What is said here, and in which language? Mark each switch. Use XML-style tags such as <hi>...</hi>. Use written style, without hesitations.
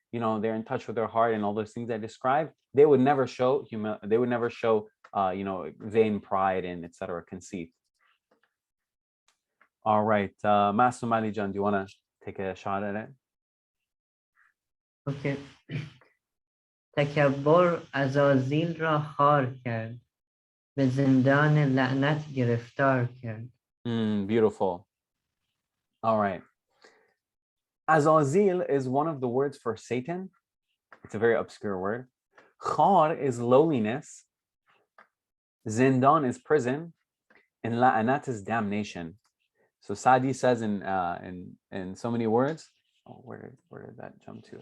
<en>they're in touch with their heart and all those things I described, they would never show they would never show vain pride and etc. conceit. All right, Masum Ali Jan, do you want to take a shot at it? Okay.</en> <fa>تکبر عزازیل را خار کرد، به زندان لعنت گرفتار کرد.</fa> <en>Beautiful. All right. Azazil is one of the words for Satan. It's a very obscure word. Khar is lowliness. Zindan is prison. And la'anat is damnation. So Saadi says in so many words. Oh, where did that jump to?</en>